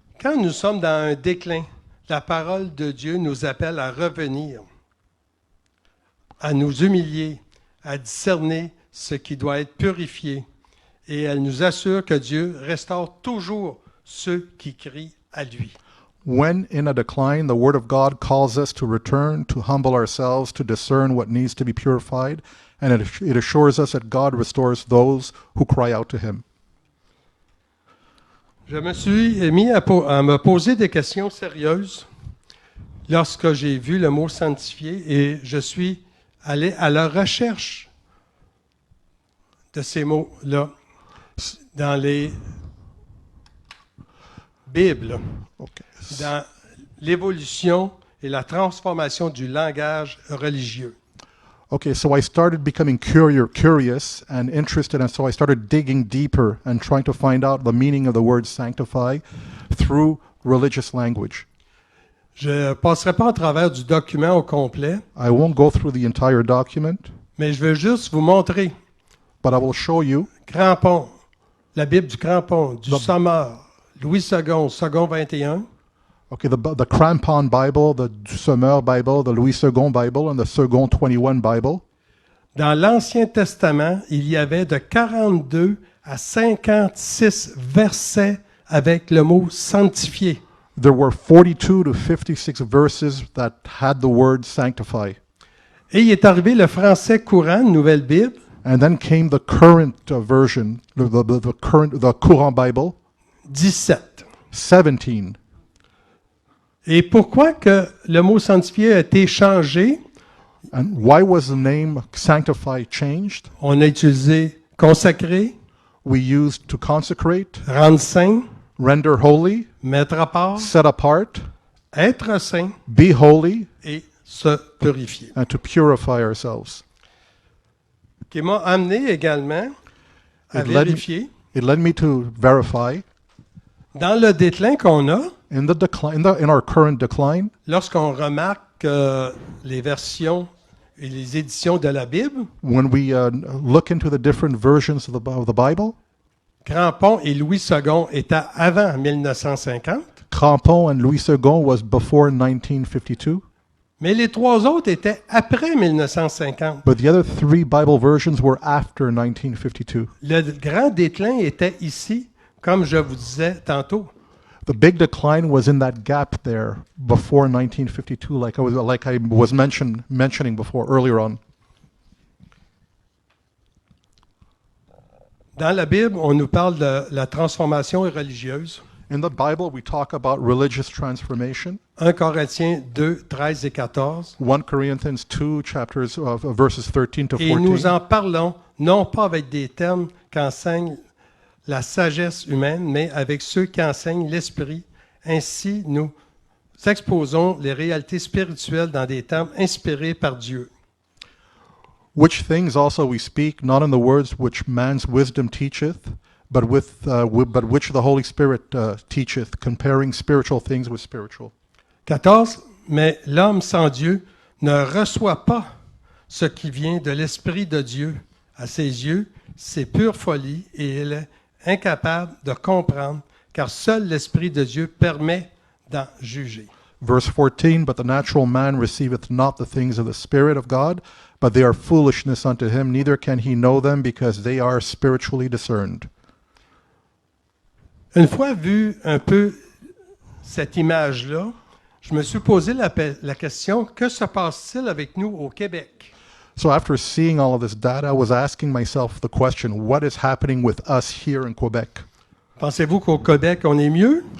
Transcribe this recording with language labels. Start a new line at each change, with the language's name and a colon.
French: Quand nous sommes dans un déclin, la parole de Dieu nous appelle à revenir, à nous humilier, à discerner ce qui doit être purifié. Et elle nous assure que Dieu restaure toujours ceux qui crient à lui.
English: When in a decline, the Word of God calls us to return, to humble ourselves, to discern what needs to be purified, and it assures us that God restores those who cry out to Him.
French: Je me suis mis à me poser des questions sérieuses lorsque j'ai vu le mot sanctifié et je suis allé à la recherche de ces mots-là dans les Bibles,
English: Okay.
French: dans l'évolution et la transformation du langage religieux.
English: Okay, so I started becoming curious and interested, and so I started digging deeper and trying to find out the meaning of the word sanctify through religious language.
French: Je ne passerai pas à travers du document au complet,
English: I won't go through the entire document,
French: mais je veux juste vous montrer
English: but I will show you
French: Crampon, la Bible du Crampon, du
English: The-
French: Sommeur, Louis II, second 21,
English: okay, the Crampon Bible, the Sommer Bible, the Louis II Bible, and the Second 21 Bible.
French: Dans l'Ancien Testament, il y avait de 42 à 56 versets avec le mot sanctifié.
English: There were 42 to 56 verses that had the word sanctify.
French: Et il est arrivé le français courant, Nouvelle Bible,
English: And then came the current version, the Courant Bible,
French: 17.
English: 17.
French: Et pourquoi que le mot sanctifié a été changé?
English: And why was the name sanctify changed?
French: On a utilisé consacré,
English: We used to consecrate,
French: rendre saint,
English: render holy,
French: mettre à part,
English: set apart,
French: être saint
English: be holy,
French: et se purifier.
English: and to purify ourselves.
French: Qui m'a amené également à
English: It led-
French: vérifier
English: It led me to verify
French: dans le déclin qu'on a,
English: in the decline, in our current decline,
French: lorsqu'on remarque les versions et les éditions de la Bible,
English: when we look into the different versions of the Bible,
French: Crampon et Louis II étaient avant 1950,
English: Crampon and Louis II was before 1952,
French: mais les trois autres étaient après 1950.
English: but the other three Bible versions were after 1952.
French: Le grand déclin était ici, comme je vous disais tantôt.
English: The big decline was in that gap there before 1952, like I was mentioning before earlier on.
French: Dans la Bible, on nous parle de la transformation religieuse.
English: In the Bible, we talk about religious transformation.
French: 1 Corinthiens 2, 13 et 14.
English: 1 Corinthians 2, chapters of verses 13 to
French: Et nous
English: 14.
French: en parlons non pas avec des termes qu'enseigne la sagesse humaine, mais avec ceux qui enseignent l'esprit. Ainsi, nous exposons les réalités spirituelles dans des termes inspirés par Dieu.
English: Which things also we speak, not in the words which man's wisdom teacheth, but which the Holy Spirit teacheth, comparing spiritual things with spiritual.
French: 14. Mais l'homme sans Dieu ne reçoit pas ce qui vient de l'Esprit de Dieu. À ses yeux, c'est pure folie et il est incapable de comprendre, car seul l'Esprit de Dieu permet d'en juger.
English: Verse 14, but the natural man receiveth not the things of the Spirit of God, but they are foolishness unto him, neither can he know them, because they are spiritually discerned.
French: Une fois vu un peu cette image-là, je me suis posé la question, que se passe-t-il avec nous au Québec?
English: So after seeing all of this data, I was asking myself the question, what is happening with us here in Quebec?
French: Pensez-vous qu'au Québec, on est mieux?